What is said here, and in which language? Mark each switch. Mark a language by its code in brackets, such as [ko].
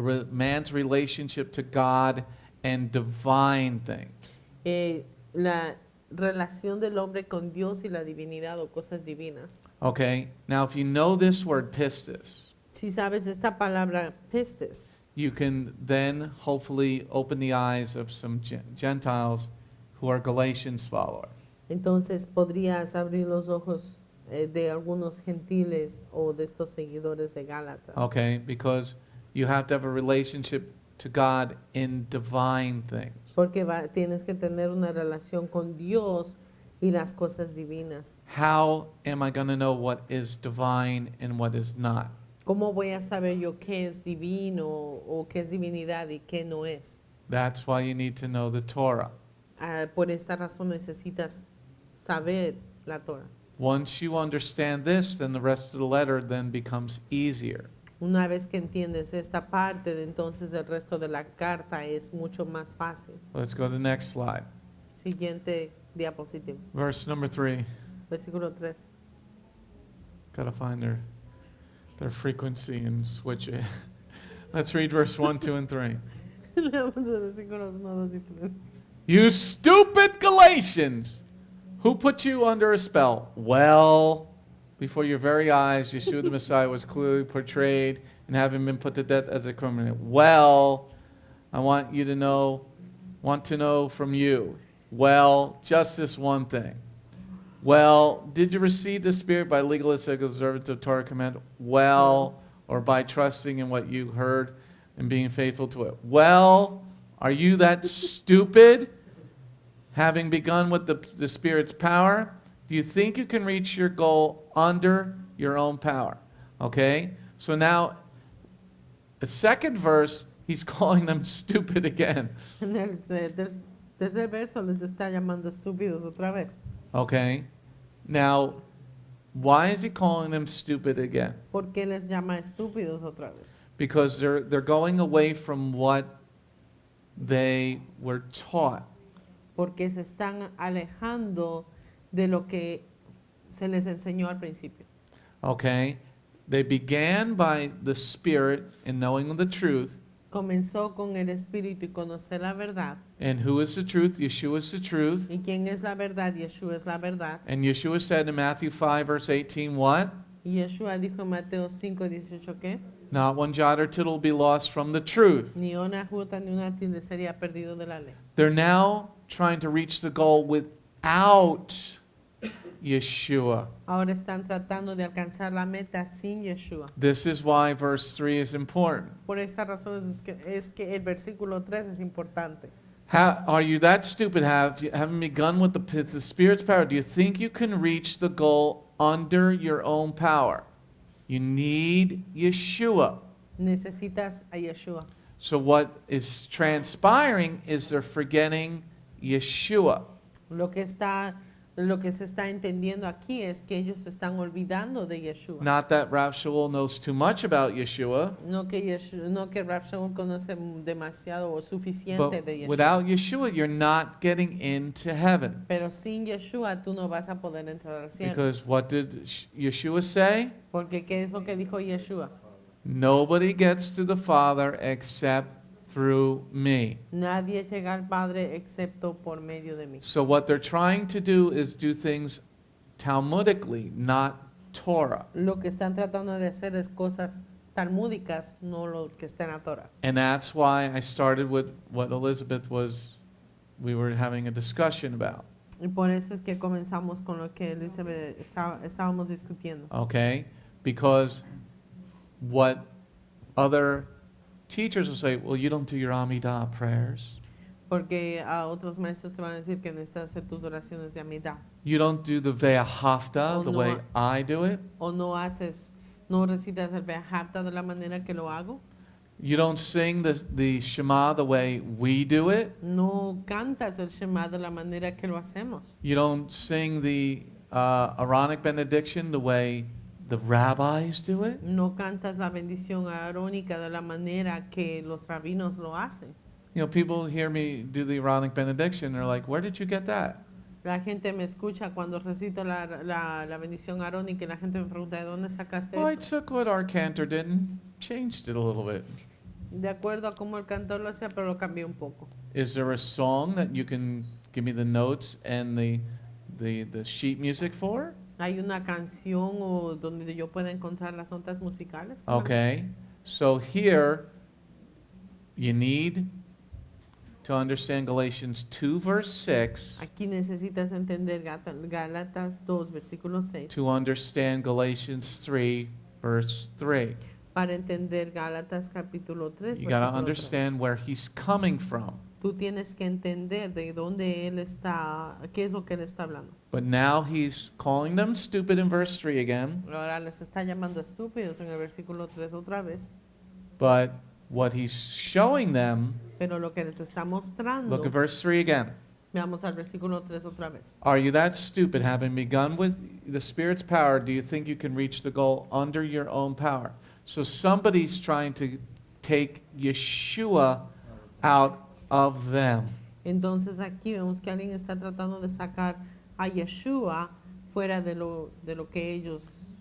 [en] Man's relationship to God and divine things. [es] La relación del hombre con Dios y la divinidad o cosas divinas. [en] Okay? Now, if you know this word pistis, [es] Si sabes esta palabra pistis, [en] you can then hopefully open the eyes of some Gentiles who are Galatians followers. [es] entonces podrías abrir los ojos de algunos gentiles o de estos seguidores de Gálatas. [en] Okay? Because you have to have a relationship to God in divine things. [es] Porque tienes que tener una relación con Dios y las cosas divinas. [en] How am I going to know what is divine and what is not? [es] ¿Cómo voy a saber yo qué es divino o qué es divinidad y qué no es? [en] That's why you need to know the Torah. [es] Por esta razón necesitas saber la Torah. [en] Once you understand this, then the rest of the letter then becomes easier. [es] Una vez que entiendes esta parte, entonces el resto de la carta es mucho más fácil. [en] Let's go to the next slide. [es] Siguiente diapositiva. [en] Verse number 3. [es] Versículo 3. [en] Got to find their frequency and switch it. Let's read verse 1, 2, and 3. [es] Leamos los versículos 1, 2 y 3. [en] You stupid Galatians! Who put you under a spell? Well, before your very eyes, Yeshua the Messiah was clearly portrayed and having been put to death as a criminal. Well, I want to know from you. Well, just this one thing. Well, did you receive the Spirit by legalistic observance of Torah command? Well, or by trusting in what you heard and being faithful to it? Well, are you that stupid? Having begun with the Spirit's power, do you think you can reach your goal under your own power? Okay? So now, the second verse, he's calling them stupid again. [es] En el tercer verso les está llamando estúpidos otra vez. [en] Okay? Now, Why is he calling them stupid again? [es] ¿Por qué les llama estúpidos otra vez? [en] Because they're going away from what they were taught. [es] Porque se están alejando de lo que se les enseñó al principio. [en] Okay? They began by the Spirit and knowing the truth. [es] Comenzó con el espíritu y conocer la verdad. [en] And who is the truth? Yeshua is the truth. [es] ¿Y quién es la verdad? Yeshua es la verdad. [en] And Yeshua said in Matthew 5, verse 18, what? [es] Y Yeshua dijo en Mateo 5:18 ¿qué? [en] Not one jot or tittle will be lost from the truth. [es] Ni una jota ni una tilde sería perdido de la ley. [en] They're now trying to reach the goal without Yeshua. [es] Ahora están tratando de alcanzar la meta sin Yeshua. [en] This is why verse 3 is important. [es] Por esta razón es que el versículo 3 es importante. [en] Are you that stupid? Haven't begun with the Spirit's power? Do you think you can reach the goal under your own power? You need Yeshua. [es] Necesitas a Yeshua. [en] So what is transpiring is they're forgetting Yeshua. [es] Lo que se está entendiendo aquí es que ellos se están olvidando de Yeshua. [en] Not that Rav Shaul knows too much about Yeshua, [es] No que Rab Shaul conoce demasiado o suficiente [en] but [es] de Yeshua. [en] without Yeshua, you're not getting into heaven. [es] Pero sin Yeshua tú no vas a poder entrar al cielo. [en] Because what did Yeshua say? [es] Porque ¿qué es lo que dijo Yeshua? [en] Nobody gets to the Father except through me. [es] Nadie llega al Padre excepto por medio de mí. [en] So what they're trying to do is do things Talmudically, not Torah. [es] Lo que están tratando de hacer es cosas talmúdicas, no lo que está en la Torah. [en] And that's why I started with what we were having a discussion about. [es] Y por eso es que comenzamos con lo que Elizabeth estábamos discutiendo. [en] Okay? Because what other teachers will say, well, you don't do your Amidah prayers. [es] Porque a otros maestros te van a decir que necesitas hacer tus oraciones de amidad. [en] You don't do the Ve'ahavta Oh, the [es] no. [en] way I do it. [es] O no recitas el Behapta de la manera que lo hago. [en] You don't sing the Shema the way we do it. [es] No cantas el Shema de la manera que lo hacemos. [en] You don't sing the Aaronic benediction the way the rabbis do it. [es] No cantas la bendición arónica de la manera que los rabinos lo hacen. [en] You know, people hear me do the Aaronic benediction. They're like, where did you get that? [es] La gente me escucha cuando recito la bendición arónica y la gente me pregunta, ¿de dónde sacaste [en] Well, I [es] eso? [en] took what our cantor did and changed it a little bit. [es] De acuerdo a cómo el cantor lo hacía, pero lo cambié un poco. [en] Is there a song that you can give me the notes and the sheet music for? [es] ¿Hay una canción o donde yo pueda encontrar las notas musicales? [en] Okay. So here, you need to understand Galatians 2, verse 6, [es] Aquí necesitas entender Gálatas 2, versículo 6, [en] to understand Galatians 3, verse 3. [es] para entender Gálatas capítulo 3, [en] You got to [es] versículo 3. [en] understand where he's coming from. [es] Tú tienes que entender de dónde él está, qué es lo que él está hablando. [en] But now he's calling them stupid in verse 3 again. [es] Ahora les está llamando estúpidos en el versículo 3 otra vez, [en] But what he's showing them, [es] pero lo que les está mostrando, [en] look at verse 3 again. [es] veamos al versículo 3 otra vez. [en] Are you that stupid, having begun with the Spirit's power, do you think you can reach the goal under your own power? So somebody's trying to take Yeshua out of them. [es] Entonces aquí vemos que alguien está tratando de sacar a Yeshua fuera de lo que ellos.